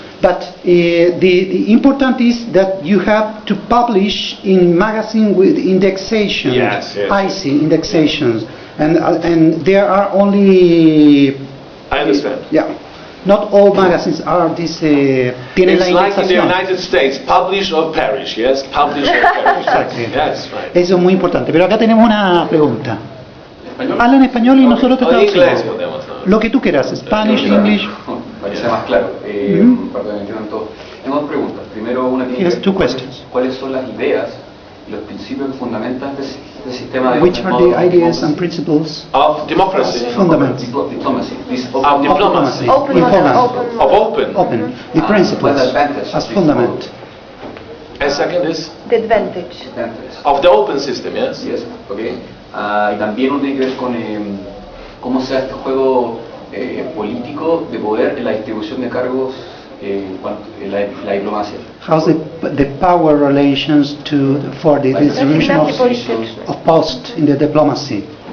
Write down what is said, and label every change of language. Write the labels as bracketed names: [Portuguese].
[English] But the important is that you have to publish in magazine with indexation. Yes. I see indexations, and there are only. I understand. Yeah. Not all magazines are this. It's like in the United States, publish or perish, yes? Publish or perish. Exactly. Yes, right. [Spanish] Eso es muy importante. Pero acá tenemos una pregunta. Hablan español y nosotros te traducimos. Lo que tú quieras, Spanish, English. Para que sea más claro, para que entiendan todo. Tengo dos preguntas. Primero, una tiene que ver cuáles son las ideas y los principios que fundamentan este sistema de... [English] Which are the ideas and principles of democracy? Fundaments. Diplomacy. Of diplomacy. Open. The principles as fundament. And second is? The advantage. Of the open system, yes? Yes, okay. [Spanish] Y también uno tiene que ver con cómo se da este juego político de poder en la distribución de cargos en la diplomacia. [English] How's the power relations for the distribution of posts in the diplomacy?